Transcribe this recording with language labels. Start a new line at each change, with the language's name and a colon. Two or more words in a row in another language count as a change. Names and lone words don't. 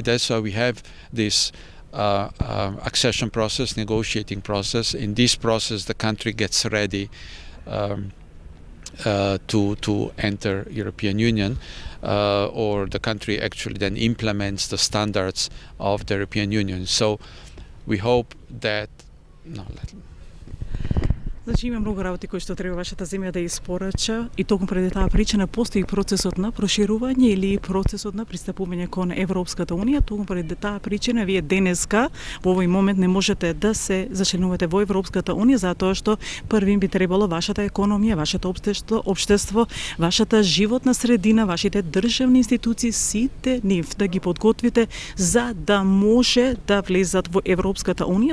English: That's why we have this accession process, negotiating process. In this process, the country gets ready to enter European Union, or the country actually then implements the standards of the European Union. So we hope that
Macedonian: Значи има многу работи кои што треба вашата земја да испорача и токму преди таа причина постои процесот на проширување или процесот на пристапување кон Европската унија. Токму преди таа причина вие денеска во овој момент не можете да се зачленувате во Европската унија затоа што првим би требало вашата економија, вашето општество, вашата животна средина, вашите државни институции, сите нив да ги подготвите за да може да влезат во Европската унија.